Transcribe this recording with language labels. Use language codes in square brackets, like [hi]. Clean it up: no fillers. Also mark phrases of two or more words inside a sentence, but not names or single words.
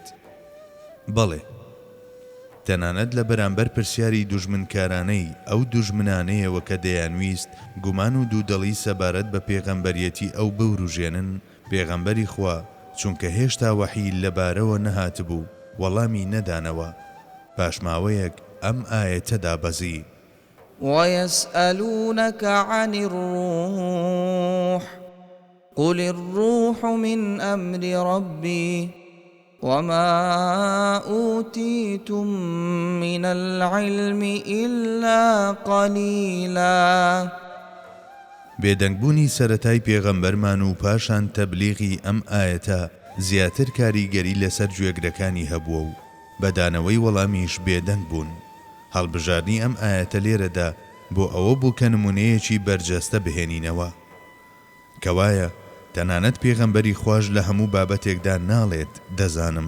[ckb] بەڵێ تەنانەت لە بەرامبەر پرسیاری دوژمنکارانەی ئەو دوژمنانەیەوە کە دەیانویست گومان و دوودەڵی سەبارەت بە پێغەمبەریەتی ئەو بوروژێنن، پێغەمبەری خوا چونکە هێشتا وەحی لەبارەوە نەهاتبوو وەڵامی نەدانەوە، پاشماوەیەک ئەم ئاەتە دابەزی: [ar] ويسألونك عن الروح قل الروح من أمر ربي وما أوتيتم من العلم إلا قليلا. [ckb] بێدەنگبوونی سەرەتای پێغەمبەرمان و پاشان تەبلیغی ئەم ئاەتە زیاتر کاریگەری لەسەر گوێگرەکانی هەبووە و بەدانەوەی وەڵامیش بێدەنگ بوون. هەڵبژاردنی ئەم ئاەتە لێرەدا بۆ ئەوە بوو کە نمونەیەکی بەرجەستە بهێنینەوە کەوایە تەنانەت پێغەمبەری خوش لە هەموو بابەتێکدا ناڵێت دەزانم.